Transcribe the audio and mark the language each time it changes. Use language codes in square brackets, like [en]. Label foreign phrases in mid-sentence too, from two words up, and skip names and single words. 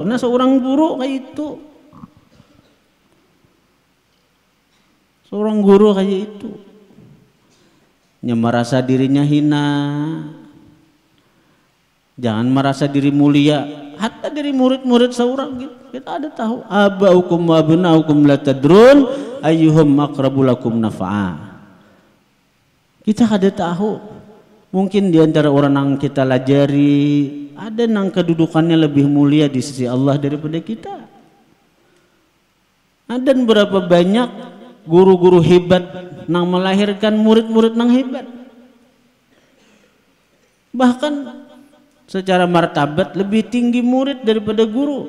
[bjn] Nah seorang guru kayak itu, seorang guru kayak itu, yang merasa dirinya hina. Jangan merasa diri mulia, hatta dari murid-murid seorang gitu. Kita ada tahu [ar] abaukum wa abnaukum la tadrun ayyuhum aqrabu lakum nafa'a. [bjn] Kita ada tahu, mungkin di antara orang yang kita lajari ada nang kedudukannya lebih mulia di sisi Allah daripada kita. Ada berapa banyak guru-guru hebat nang melahirkan murid-murid nang hebat, bahkan secara martabat lebih tinggi murid daripada guru.